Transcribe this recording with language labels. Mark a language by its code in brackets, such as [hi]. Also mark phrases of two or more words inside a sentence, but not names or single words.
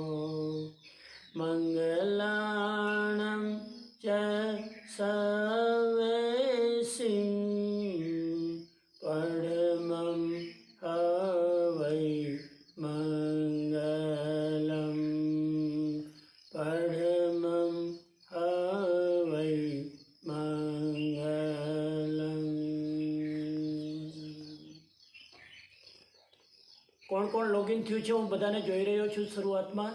[pi] मङ्गलानं च सर्वेसिं परमं हवै मङ्गलं परमं हवै मंगलम। [gu] કોણ કોણ લોગિન થયું છે હું બધાને જોઈ રહ્યો છું શરૂઆતમાં.